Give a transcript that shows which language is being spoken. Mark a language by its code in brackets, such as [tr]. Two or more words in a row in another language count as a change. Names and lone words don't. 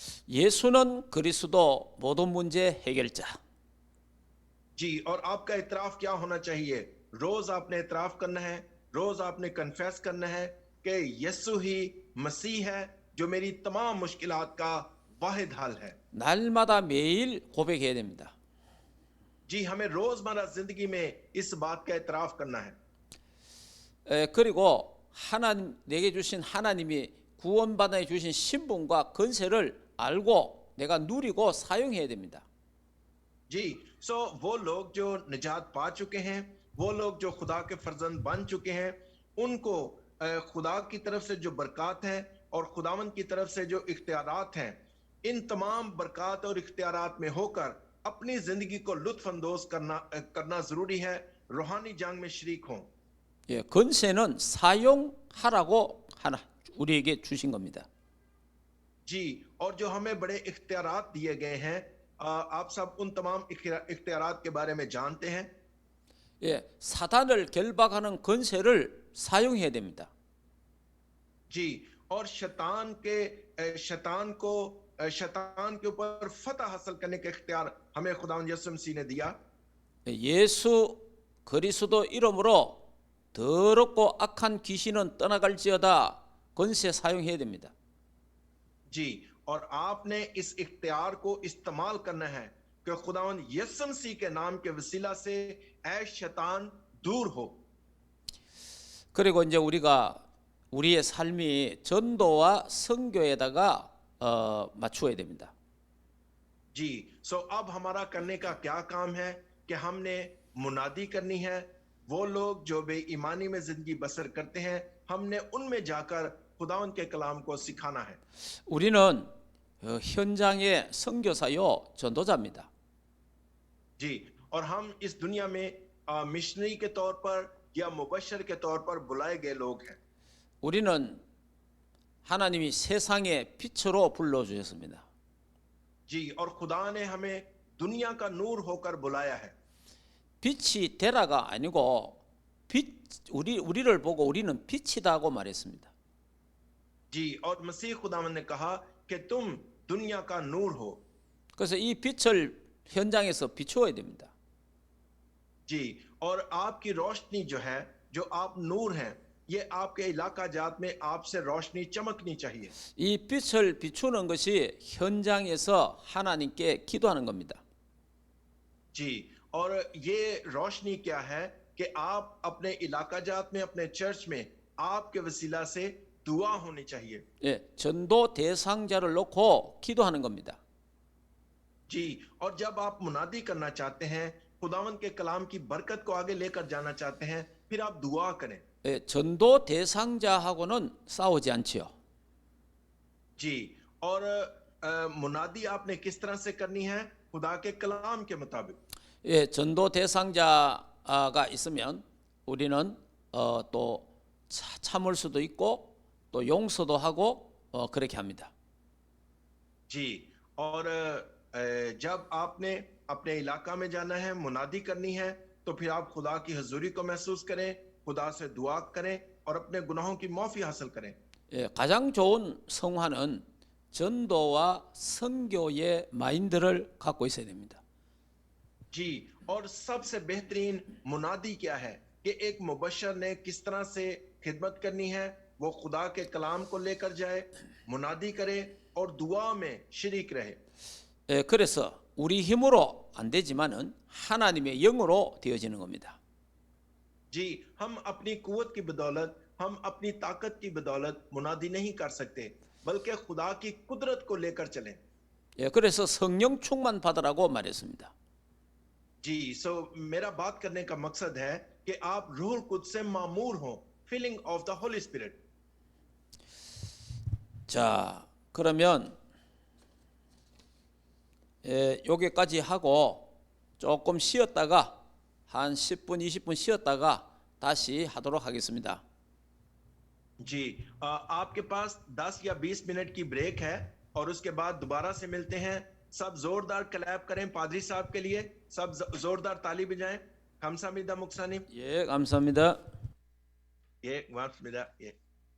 [ko] 예수는 그리스도 모든 문제 해결자. [ur] جی اور آپ کا اعتراف کیا ہونا چاہیے روز آپ نے اعتراف کرنا ہے روز آپ نے کنفیس کرنا ہے کہ یسوع ہی مسیح ہے جو میری تمام مشکلات کا واحد حل ہے [ko] 날마다 매일 고백해야 됩니다. [ur] جی ہمیں روزمرہ زندگی میں اس بات کا اعتراف کرنا ہے [ko] 그리고 하나님 내게 주신 하나님이 구원받아 주신 신분과 건세를 알고 내가 누리고 사용해야 됩니다. [ur] جی وہ لوگ جو نجات پا چکے ہیں وہ لوگ جو خدا کے فرزند بن چکے ہیں ان کو خدا کی طرف سے جو برکت ہے اور خداوند کی طرف سے جو اختیارات ہیں ان تمام برکت اور اختیارات میں ہو کر اپنی زندگی کو لطف اندوز کرنا ضروری ہے روحانی جنگ میں شریک ہوں [ko] 예, 건세는 사용하라고 우리에게 주신 겁니다. [ur] جی اور جو ہمیں بڑے اختیارات دیے گئے ہیں آپ سب ان تمام اختیارات کے بارے میں جانتے ہیں. [ko] 예, 사단을 결박하는 권세를 사용해야 됩니다. [ur] جی، اور شیطان کے اوپر فتح حاصل کرنے کا اختیار ہمیں خداوند یسوع مسیح نے دیا. [ko] 예수 그리스도 이름으로 더럽고 악한 귀신은 떠나갈지어다 권세 사용해야 됩니다. [ur] جی، اور آپ نے اس اختیار کو استعمال کرنا ہے کہ خداوند یسوع مسیح کے نام کے وسیلہ سے اے شیطان دور ہو. [ko] 그리고 이제 우리가 우리의 삶이 전도와 선교에다가 맞추어야 됩니다. [ur] جی، سو اب ہمارا کرنے کا کیا کام ہے کہ ہم نے منادی کرنی ہے. وہ لوگ جو بے ایمانی میں زندگی بسر کرتے ہیں، ہم نے ان میں جا کر خداوند کے کلام کو سکھانا ہے. [ko] 우리는 현장의 선교사요 전도자입니다. [ur] جی، اور ہم اس دنیا میں مشنری کے طور پر یا مبشر کے طور پر بلائے گئے لوگ ہیں. [ko] 우리는 하나님이 세상의 빛으로 불러주셨습니다. [ur] جی، اور خدا نے ہمیں دنیا کا نور ہو کر بلایا ہے. [ko] 빛이 되라가 아니고 우리를 보고 우리는 빛이다고 말했습니다. [ur] جی، اور مسیح خداوند نے کہا کہ تم دنیا کا نور ہو. [ko] 그래서 이 빛을 현장에서 비추어야 됩니다. [ur] جی، اور آپ کی روشنی جو ہے، جو آپ نور ہیں، یہ آپ کے علاقہ جات میں آپ سے روشنی چمکنی چاہیے. [ko] 이 빛을 비추는 것이 현장에서 하나님께 기도하는 겁니다. [ur] جی، اور یہ روشنی کیا ہے کہ آپ اپنے علاقہ جات میں، اپنے چرچ میں آپ کے وسیلہ سے دعا ہونی چاہیے. [ko] 예, 전도 대상자를 놓고 기도하는 겁니다. [ur] جی، اور جب آپ منادی کرنا چاہتے ہیں، خداوند کے کلام کی برکت کو آگے لے کر جانا چاہتے ہیں، پھر آپ دعا کریں. [ko] 예, 전도 대상자하고는 싸우지 않지요. [ur] جی، اور منادی آپ نے کس طرح سے کرنی ہے? خدا کے کلام کے مطابق. [ko] 예, 전도 대상자가 있으면 우리는 또 참을 수도 있고 또 용서도 하고 그렇게 합니다. [ur] جی، اور جب آپ نے اپنے علاقہ میں جانا ہے، منادی کرنی ہے، تو پھر آپ خدا کی حضوری کو محسوس کریں، خدا سے دعا کریں اور اپنے گناہوں کی معافی حاصل کریں. [ko] 예, 가장 좋은 성화는 전도와 선교의 마인드를 갖고 있어야 됩니다. [ur] جی، اور سب سے بہترین منادی کیا ہے کہ ایک مبشر نے کس طرح سے خدمت کرنی ہے? وہ خدا کے کلام کو لے کر جائے، منادی کرے اور دعا میں شریک رہے. [ko] 예, 그래서 우리 힘으로 안 되지만은 하나님의 영으로 되어지는 겁니다. [ur] جی، ہم اپنی قوت کی بدولت، ہم اپنی طاقت کی بدولت منادی نہیں کر سکتے، بلکہ خدا کی قدرت کو لے کر چلیں. [ko] 예, 그래서 성령 충만 받으라고 말했습니다. [ur] جی، سو میرا بات کرنے کا مقصد ہے کہ آپ روح قدس سے معمور ہو, [en] filling of the Holy Spirit. [ko] 자, 그러면 여기까지 하고 조금 쉬었다가 한 10분, 20분 쉬었다가 다시 하도록 하겠습니다. [ur] جی، آپ کے پاس 10 یا 20 منٹ کی بریک ہے اور اس کے بعد دوبارہ سے ملتے ہیں. سب زوردار کلیپ کریں پادری صاحب کے لیے، سب زوردار تالی بجائیں. [ko] 감사합니다, 목사님. 예, 감사합니다. 예, 고맙습니다. 예.